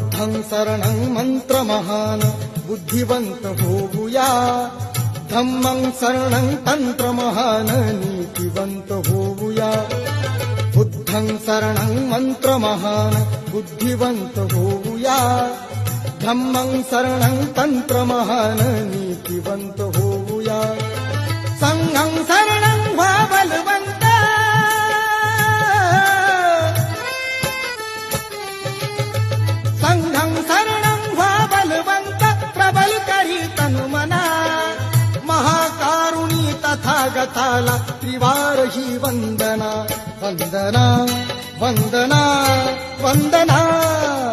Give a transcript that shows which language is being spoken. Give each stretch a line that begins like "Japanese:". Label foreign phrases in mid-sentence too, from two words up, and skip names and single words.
Marathi: शरणं मंत्रमहान बुद्धिवंत होऊया,
Pali: धम्मं शरणं
Marathi: तंत्रमहान नीतिवंत होऊया,
Pali: बुद्धं शरणं
Marathi: मंत्रमहान बुद्धिवंत होऊया,
Pali: धम्मं शरणं
Marathi: तंत्रमहान नीतिवंत होऊया,
Pali: संघं शरणं
Marathi: व्हा बलवंत,
Pali: संघं शरणं
Marathi: व्हा बलवंत, प्रबल करी तनुमना, महाकारुणी तथागताला त्रिवार ही वंदना, वंदना वंदना वंदना।